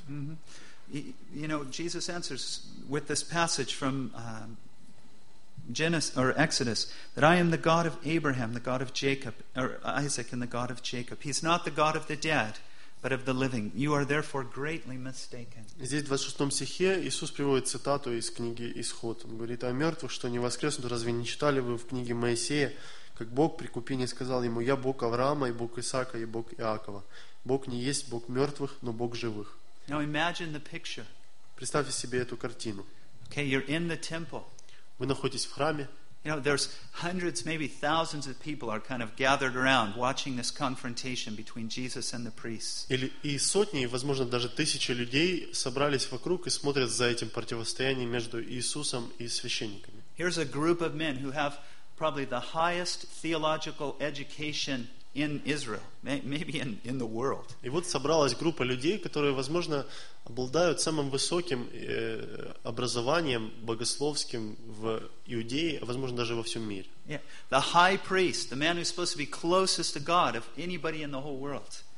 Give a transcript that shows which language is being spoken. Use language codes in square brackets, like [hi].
[en] Mm-hmm. You know, Jesus answers with this passage from Genesis or Exodus that I am the God of Abraham, the God of Jacob, or Isaac, and the God of Jacob. He's not the God of the dead, but of the living. You are therefore greatly mistaken. [ru] Здесь в 26 стихе Иисус приводит цитату из книги Исход. Он говорит: о мертвых, что они воскреснут, разве не читали вы в книге Моисея, как Бог при купине сказал ему: я Бог Авраама и Бог Исаака и Бог Иакова. Бог не есть Бог мертвых, но Бог живых. [en] Now imagine the picture. [ru] Представьте себе эту картину. [en] Okay, you're in the temple. [ru] Вы находитесь в храме. [en] You know, there's hundreds, maybe thousands of people are kind of gathered around watching this confrontation between Jesus and the priests. [ru] И сотни, возможно, даже тысячи людей собрались вокруг и смотрят за этим противостоянием между Иисусом и священниками. [en] Here's a group of men who have probably the highest theological education in Israel, maybe in the world. [ru] И вот собралась группа людей, которые, возможно, обладают самым высоким образованием богословским в Иудее, а возможно даже во всем мире. [en] Yeah. The high priest, the man who's supposed to be closest to God of anybody in the whole world.